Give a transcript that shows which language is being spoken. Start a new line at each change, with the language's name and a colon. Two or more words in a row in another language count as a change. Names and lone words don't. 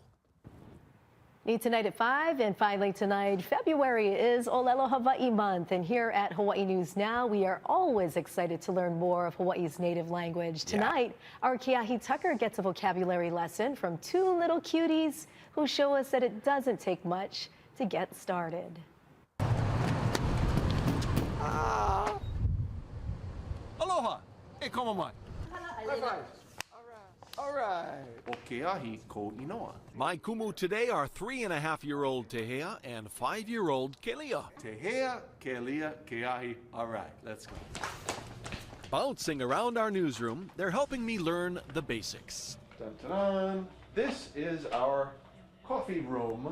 English: Meet tonight at 5, and finally tonight, February is Olelo Hawaii month, and here at Hawaii News Now, we are always excited to learn more of Hawaii's native language. Tonight, our Keahi Tucker gets a vocabulary lesson from two little cuties who show us that it doesn't take much to get started. Aloha.
Hawaiian: E komo mai.
English: All right.
Hawaiian: O Keahi ko inoa.
English: My kumu today are 3.5-year-old Tehea and 5-year-old Kelia. Tehea, Kelia, Keahi. All right, let's go. Bouncing around our newsroom, they're helping me learn the basics. Dun, dun, dun. This is our coffee room.